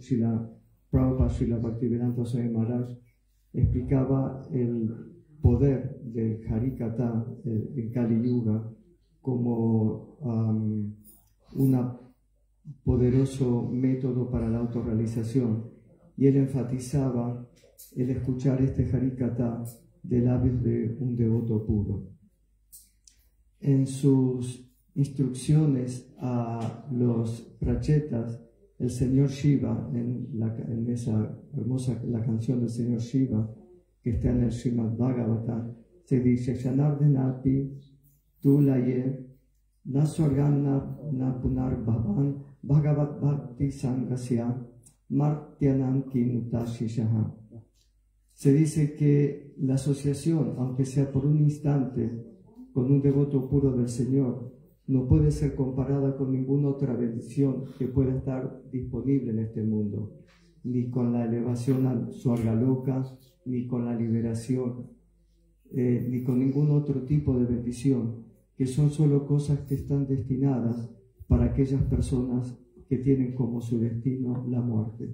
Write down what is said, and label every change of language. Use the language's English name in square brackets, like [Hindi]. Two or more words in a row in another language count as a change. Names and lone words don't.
[Spanish] Srila Prabhupada, Srila Bhaktivedanta Swami Maharaj explicaba el poder del harikatha en Kali-yuga como un poderoso método para la autorrealización, y él enfatizaba el escuchar este harikatha de labios de un devoto puro. En sus instrucciones a los prachetas, el señor Shiva, en esa hermosa la canción del señor Shiva que está en el Srimad Bhagavatam, se dice: [Sanskrit] क्षणार्धेनापि तुलये न स्वर्गं न पुनर्भवम् भगवत् भक्ति सङ्गस्य मर्त्यानां किमुताशिषः. [Spanish] Se dice que la asociación, aunque sea por un instante, con un devoto puro del Señor, no puede ser comparada con ninguna otra bendición que pueda estar disponible en este mundo, ni con la elevación al Swargaloka, ni con la liberación, ni con ningún otro tipo de bendición, que son solo cosas que están destinadas para aquellas personas que tienen como su destino la muerte.